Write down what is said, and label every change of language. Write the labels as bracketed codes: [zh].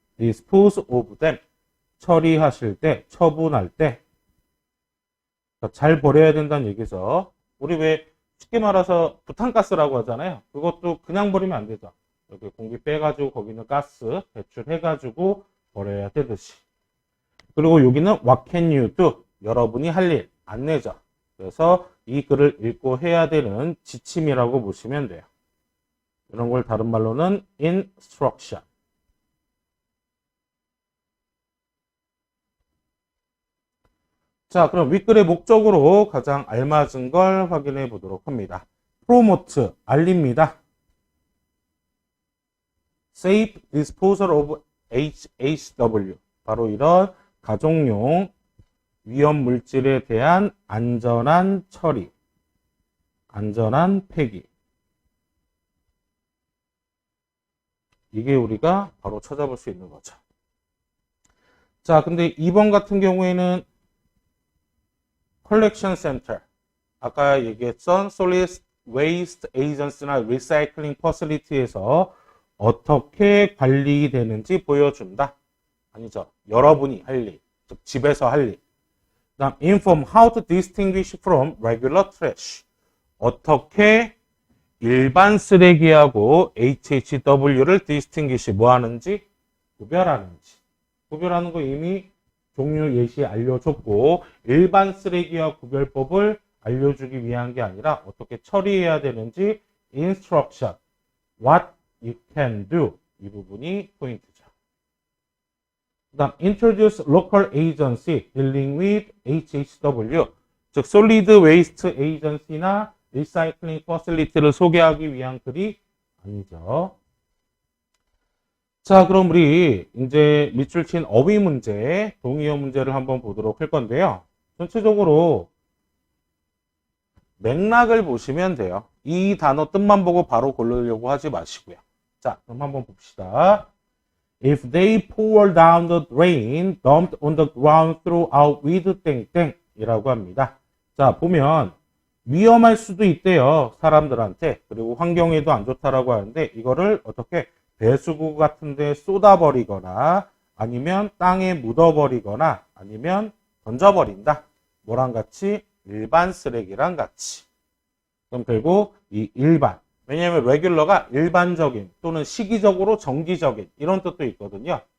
[en] dispose of them, [ko] 처리하실 때, 처분할 때 잘 버려야 된다는 얘기죠. 우리 왜 쉽게 말해서 부탄가스라고 하잖아요. 그것도 그냥 버리면 안 되죠. 이렇게 공기 빼가지고 거기는 가스 배출해가지고 버려야 되듯이. 그리고 여기는 [en] what can you do? [ko] 여러분이 할 일, 안내죠. 그래서 이 글을 읽고 해야 되는 지침이라고 보시면 돼요. 이런 걸 다른 말로는 instruction. 자, 그럼 윗글의 목적으로 가장 알맞은 걸 확인해 보도록 합니다. promote, 알립니다. [en] safe disposal of HHW, [ko] 바로 이런 가정용 위험 물질에 대한 안전한 처리, 안전한 폐기. 이게 우리가 바로 찾아볼 수 있는 거죠. 자, 근데 2번 같은 경우에는 컬렉션 센터, 아까 얘기했던 솔리드 웨이스트 에이전스나 리사이클링 퍼실리티에서 어떻게 관리되는지 보여준다. 아니죠. 여러분이 할 일, 즉 집에서 할 일. 그다음 [en] inform how to distinguish from regular trash. [ko] 어떻게 일반 쓰레기하고 HHW를 distinguish, 뭐 하는지 구별하는지. 구별하는 거 이미 종류 예시 알려줬고, 일반 쓰레기와 구별법을 알려주기 위한 게 아니라 어떻게 처리해야 되는지 instruction, [en] what you can do, [ko] 이 부분이 포인트죠. [en] 그 다음 introduce local agency dealing with HHW, 즉 solid waste agency나 recycling facility를 [ko] 소개하기 위한 글이 아니죠. 자, 그럼 우리 이제 밑줄 친 어휘 문제, 동의어 문제를 한번 보도록 할 건데요. 전체적으로 맥락을 보시면 돼요. 이 단어 뜻만 보고 바로 고르려고 하지 마시고요. 자, 그럼 한번 봅시다. [en] If they pour down the drain dumped on the ground throughout with [ko] 땡땡 이라고 합니다. 자, 보면 위험할 수도 있대요. 사람들한테. 그리고 환경에도 안 좋다라고 하는데 이거를 어떻게 배수구 같은 데 쏟아버리거나 아니면 땅에 묻어버리거나 아니면 던져버린다. 뭐랑 같이? 일반 쓰레기랑 같이. 그럼 결국 이 일반, 왜냐하면 레귤러가 일반적인 또는 시기적으로 정기적인 이런 뜻도 있거든요.